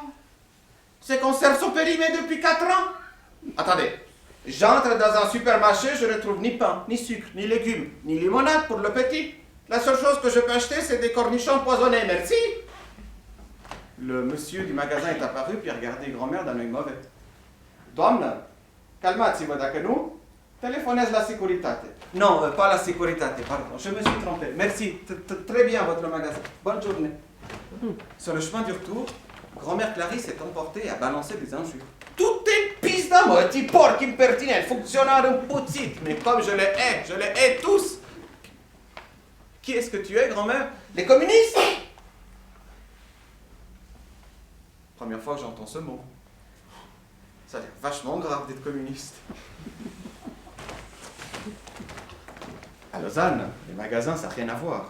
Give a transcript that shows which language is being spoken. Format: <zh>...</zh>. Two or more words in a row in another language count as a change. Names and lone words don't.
<fr>Ces conserves sont périmées depuis 4 ans! Attendez, j'entre dans un supermarché, je ne trouve ni pain, ni sucre, ni légumes, ni limonade pour le petit. La seule chose que je peux acheter, c'est des cornichons poisonnés, merci! Le monsieur du magasin est apparu, puis a regardé grand-mère d'un œil mauvais.</fr> <ro>Doamnă, calmați-vă dacă nu,</ro> <fr>téléphonez la sécurité. Non, pas la sécurité, pardon, je me suis trompé. Merci, très bien votre magasin. Bonne journée. Sur le chemin du retour, grand-mère Clarisse s'est emportée et a balancé des injures. Tout est</fr> <ro>pizda, mă, ti porc impertinent, fonctionnaire împuțit.</ro> <fr>Mais comme je les hais tous. Qui est-ce que tu es, grand-mère? Les communistes? Première fois que j'entends ce mot. Ça a l'air vachement grave d'être communiste. À Lausanne, les magasins, ça n'a rien à voir.</fr>